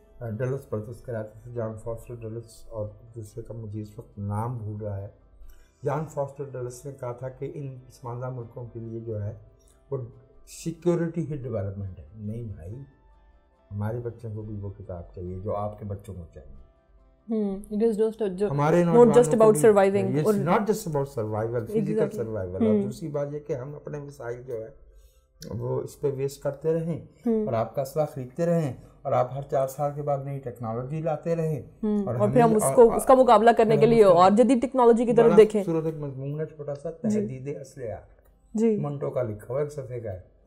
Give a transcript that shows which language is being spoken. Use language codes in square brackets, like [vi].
[ur] ڈلس berths کراتے تھے، جان faster ڈلس اور دوسرے کا مجھے اس وقت نام بھول رہا ہے. جان فاسٹر ڈلس نے کہا تھا کہ ان پسماندہ ملکوں کے لیے جو ہے وہ سیکیورٹی ہی ڈیولپمنٹ ہے. نہیں بھائی، ہمارے بچوں کو بھی وہ کتاب چاہیے جو آپ کے بچوں کو چاہیے. ہمارے [en] not just about surviving, it's not just about survival, physical survival. [ur] اور دوسری بات یہ کہ ہم اپنے مسائل جو ہے وہ اس پہ ویسٹ کرتے رہیں اور آپ کا اسلحہ خریدتے رہیں اور آپ ہر 4 سال کے بعد نئی ٹیکنالوجی لاتے رہیں اور پھر ہم اس کا مقابلہ کرنے کے لیے اور جدید ٹیکنالوجی کی طرف دیکھیں. صورت ایک مضمون ہے چھوٹا سا، تحدید اسلحہ، منٹو کا لکھا ہوا ایک صفحے کا ہے.